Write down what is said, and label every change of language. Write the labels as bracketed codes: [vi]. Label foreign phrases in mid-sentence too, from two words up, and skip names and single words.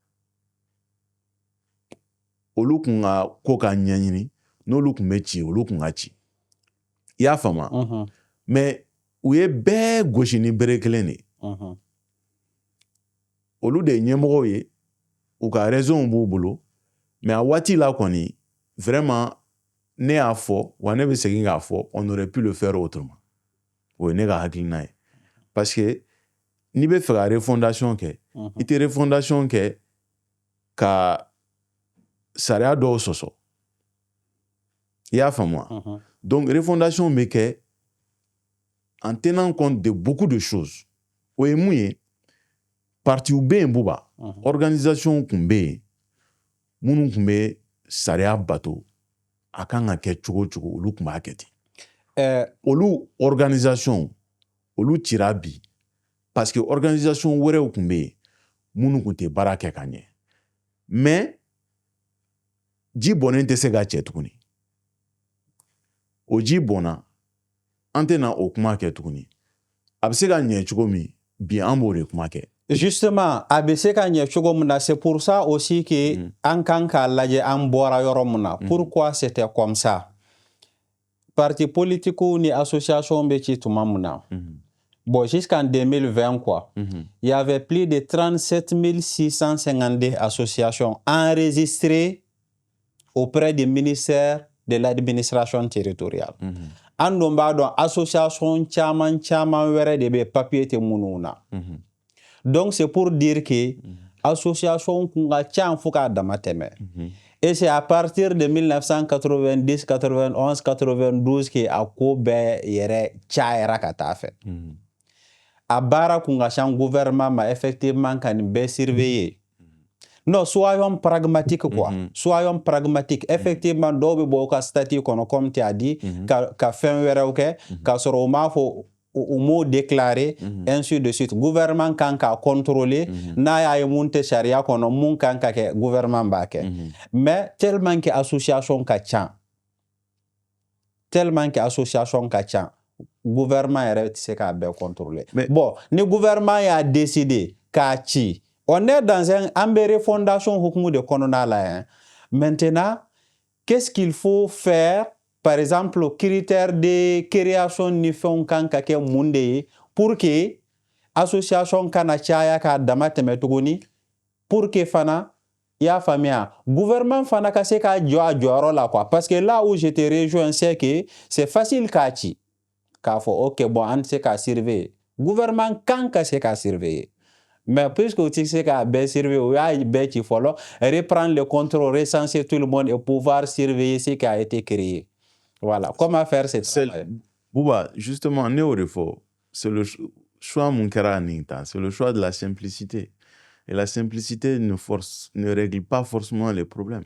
[bm] olu tun ka ko ka ɲɛɲini n'olu tun bɛ ci olu tun ka ci i y'a faamu mais u ye bɛɛ gosi ni bere kelen de ye olu de ye ɲɛmɔgɔw ye u ka raisons b'u bolo mais a waati la kɔni vraiment ne y'a fɔ wa ne bɛ segin k'a fɔ [fr] on aurait pu le faire autrement [bm] o ye ne ka hakilina ye [fr] parce que [bm] n'i bɛ fɛ ka refondation kɛ i tɛ refondation kɛ ka sariya dɔw sɔsɔ i y'a faamu donc refondation bɛ kɛ [fr] en tenant compte de beaucoup de choses [bm] o ye mun ye parti bɛ yen buba organisation tun bɛ yen minnu tun bɛ sariya bato a kan ka kɛ cogo o cogo olu tun b'a kɛ ten olu organisation olu cira bi [fr] parce que [bm] organisation wɛrɛw tun bɛ yen minnu tun tɛ baara kɛ ka ɲɛ mais ji bɔnnen tɛ se ka cɛ tuguni o ji bɔnna an tɛ na o kuma kɛ tuguni a bɛ se ka ɲɛ cogo min bi an b'o de kuma kɛ justement a bɛ se ka ɲɛ cogo min na [fr] c'est pour ça aussi que [bm] an kan k'a lajɛ an bɔra yɔrɔ min na [fr] pourquoi c'était comme ça parti politique [bm] ni association bɛ ci tuma min na [fr] bon jusqu'en 2020 quoi il y avait plus de 37 652 associations enregistrées auprès du ministère de l'administration territoriale [bm] an dun b'a dɔn association caman wɛrɛ de bɛ papier tɛ minnu na [fr] donc c'est pour dire que association [bm] kun ka ca fo k'a dama tɛmɛ [fr] et c'est à partir de 1990 91 92 que [bm] a ko bɛɛ yɛrɛ cayara ka taa fɛ a baara kun ka ca gouvernement ma effectivement ka nin bɛɛ surveiller [fr] non soyons pragmatiques quoi soyons pragmatiques effectivement [bm] dɔw bɛ bɔ u ka statut kɔnɔ [fr] comme tu as dit [bm] ka fɛn wɛrɛw kɛ k'a sɔrɔ u m'a fɔ u m'o déclarer ainsi de suite gouvernement kan k'a contrôler n'a y'a ye mun tɛ sariya kɔnɔ mun kan ka kɛ gouvernement b'a kɛ [fr] mais tellement que association [bm] ka ca [fr] tellement que association [bm] ka ca gouvernement yɛrɛ tɛ se k'a bɛɛ contrôler. Bon ni gouvernement y'a décidé k'a ci, [fr] on est dans un refondation [bm] hukumu de kɔnɔna la [fr] hein. Maintenant qu'est-ce qu'il faut faire? Par exemple critère de création [bm] ni fɛnw kan ka kɛ mun de ye [fr] pour que [bm] association kana caya k'a dama tɛmɛ tuguni, pour que fana i y'a faamuya gouvernement fana ka se k'a jɔ a jɔyɔrɔ la [fr] quoi, parce que là où je te rejoins c'est que c'est facile [bm] k'a ci k'a fɔ ok bon an tɛ se k'a surveiller, gouvernement kan ka se k'a surveiller, [fr] mais puisque [bm] o tɛ se k'a bɛɛ surveiller o y'a bɛɛ ci fɔlɔ, [fr] reprendre le contrôle, recenser tout le monde et pouvoir surveiller ce qui a été créé. Voilà, comment faire ce travail? Bouba, justement, c'est le choix [bm] mon kɛra [fr] c'est le choix de la simplicité. Et la simplicité ne règle pas forcément les problèmes.